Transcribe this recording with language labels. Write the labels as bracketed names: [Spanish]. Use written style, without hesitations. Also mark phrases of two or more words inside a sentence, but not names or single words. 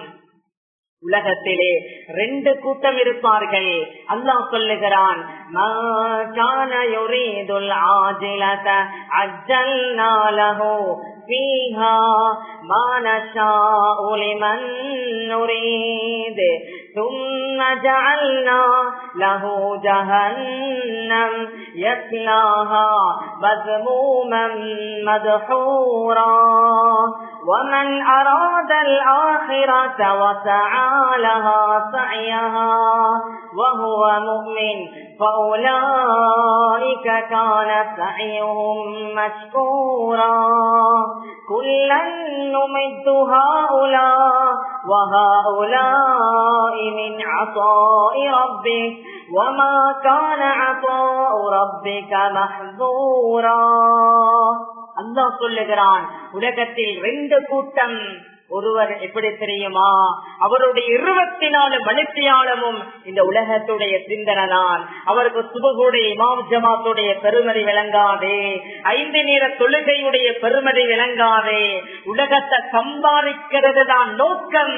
[Tamil] உலகத்திலே 2 கூட்டம் இருப்பார்கள். அல்லாஹ் சொல்லுகிறான், [Arabic] ما كان يريد العاجلة عجلنا له فيها ما نشاء لمن நுரீத் ثم جعلنا له جهنم يصلاها مذموما مدحورا ومن أراد الآخرة وسعى لها سعيها وهو مؤمن فأولئك كان سعيهم مشكورا كلا نمد هؤلاء وهؤلاء من عطاء ربك وما كان عطاء ربك محظورا. [Tamil] அல்லாஹ் சொல்லுகிறான், உலகத்தில் 2 கூட்டம். ஒருவர் எப்படி தெரியுமா, அவருடைய 24 மணித்தியாலமும் இந்த உலகத்துடைய சிந்தனை தான். அவருக்கு சுபகுடைய இமாம் ஜமாத்துடைய பெருமதி விளங்காதே, 5 நேர தொழுகையுடைய பெருமதி விளங்காதே, உலகத்தை சம்பாதிக்கிறது தான் நோக்கம்.